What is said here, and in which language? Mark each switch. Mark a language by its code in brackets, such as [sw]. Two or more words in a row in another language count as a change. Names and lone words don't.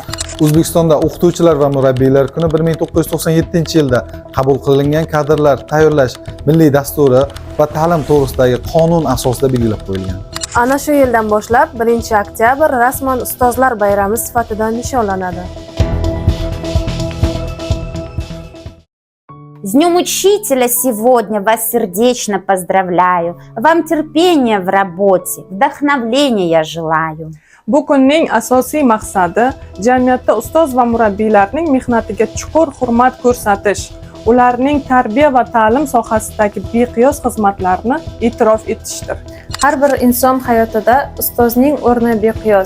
[uz] O'zbekistonda o'qituvchilar va murabbiylar kuni 1997-yilda qabul qilingan kadrlar tayyorlash milliy dasturi va ta'lim to'g'risidagi qonun asosida belgilab qo'yilgan. Ana shu yildan boshlab 1-oktyabr rasman ustozlar bayrami sifatida nishonlanadi. [ru] С Днем Учителя сегодня вас сердечно поздравляю. Вам терпения в работе, вдохновения я желаю. [uz] Bu kunning asosiy maqsadi jamiyatda ustoz va murabbiylarning mehnatiga chuqur hurmat ko'rsatish, ularning tarbiya va ta'lim sohasidagi beqiyos xizmatlarini e'tirof etishdir. Har bir inson hayotida ustozning o'rni beqiyos.